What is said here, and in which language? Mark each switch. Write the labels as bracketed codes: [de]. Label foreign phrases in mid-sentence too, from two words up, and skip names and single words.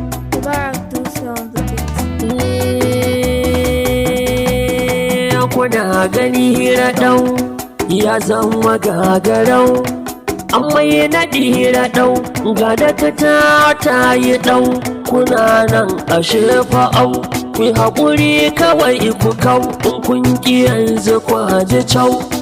[en] Mubarak Dutse on the beat. [ha] Eh, kuna gani raɗau, ya zama gagarau. An mai naɗi raɗau, ga dakata ta yi ɗau. Kuna nan a shirfa au, ku yi haƙuri kawai ku kau, in kun ƙi yanzu ku haji cau.